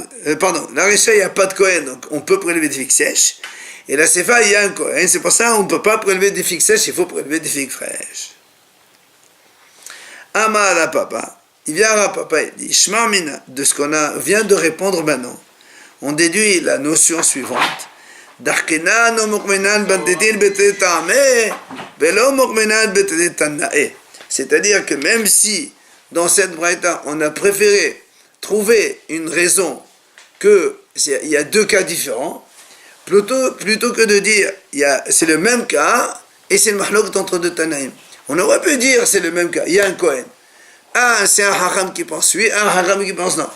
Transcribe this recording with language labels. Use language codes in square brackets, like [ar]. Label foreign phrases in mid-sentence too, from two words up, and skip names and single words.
[fr] la Rishad, il n'y a pas de Kohen, donc on peut prélever des figues sèches. Et la Sefa, il y a un Kohen. C'est pour ça qu'on ne peut pas prélever des figues sèches, il faut prélever des figues fraîches. [arc] Amar la papa. [fr] Il vient à papa, il dit, [arc] Shma mina, [fr] de ce qu'on vient de répondre maintenant. On déduit la notion suivante. [arc] D'arkenan o mokmenan bantetil betet ta'ameh, velo mokmenan betet ta'na'eh. [fr] C'est-à-dire que même si, dans cette braïta, on a préféré trouver une raison qu'il y a deux cas différents, plutôt que de dire c'est le même cas et c'est le mahlok entre deux Tanaïm. On aurait pu dire c'est le même cas, il y a un Kohen. C'est un Hacham qui pense oui, un Hacham qui pense non.